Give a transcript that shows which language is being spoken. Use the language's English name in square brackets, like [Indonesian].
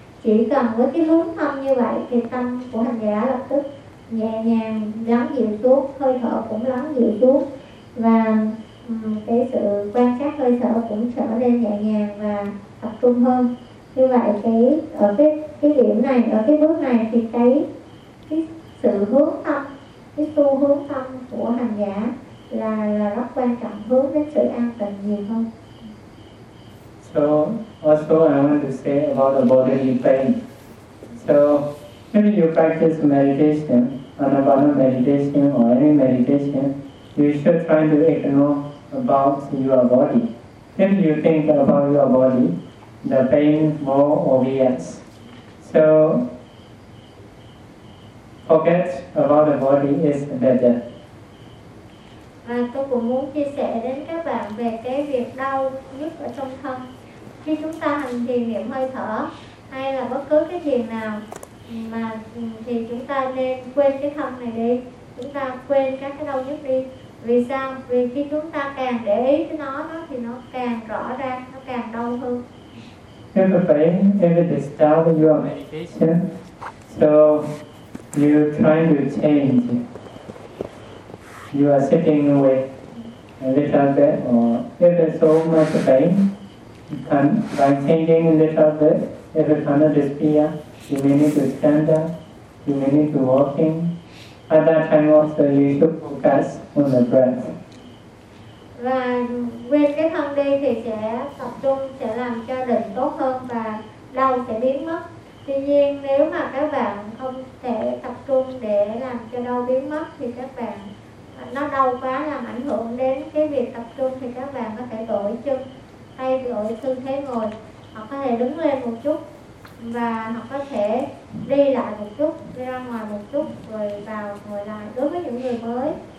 [Vietnamese] Chỉ cần với cái hướng tâm như vậy thì tâm của hành giả lập tức nhẹ nhàng lắng dịu xuống, hơi thở cũng lắng dịu xuống và cái sự quan sát hơi thở cũng trở nên nhẹ nhàng và tập trung hơn. Như vậy ở cái điểm này, ở cái bước này thì cái sự hướng tâm, cái xu hướng tâm của hành giả là rất quan trọng, hướng đến sự an tịnh nhiều hơn. [English] So also I want to say about the bodily pain. So when you practice meditation, Anapana meditation or any meditation, you should try to ignore about your body. If you think about your body, the pain more obvious. So forget about the body is better. [Vietnamese] Và tôi cũng muốn chia sẻ đến các bạn về cái việc đau nhức ở trong thân. Khi chúng ta hành thiền niệm hơi thở hay là bất cứ cái thiền nào mà thì chúng ta nên quên cái thân này đi. Chúng ta quên các cái đau nhức đi. Vì sao? Vì khi chúng ta càng để ý cái nó thì nó càng rõ ra, nó càng đau hơn. [English] If the pain, if it disturbs your meditation, so you try to change. You are sitting with a little bit, or if there's so much pain, can, by changing a little bit, if it cannot disappear, you may need to stand up, you may need to walk in. At that time also, you should focus on the breath. [Vietnamese] Và quên cái thân đi thì sẽ tập trung, sẽ làm cho định tốt hơn và đau sẽ biến mất. Tuy nhiên, nếu mà các bạn không thể tập trung để làm cho đau biến mất thì các bạn nó đau quá làm ảnh hưởng đến cái việc tập trung thì các bạn có thể đổi chân hay đổi tư thế ngồi, hoặc có thể đứng lên một chút và hoặc có thể đi lại một chút, đi ra ngoài một chút rồi vào ngồi lại. Đối với những người mới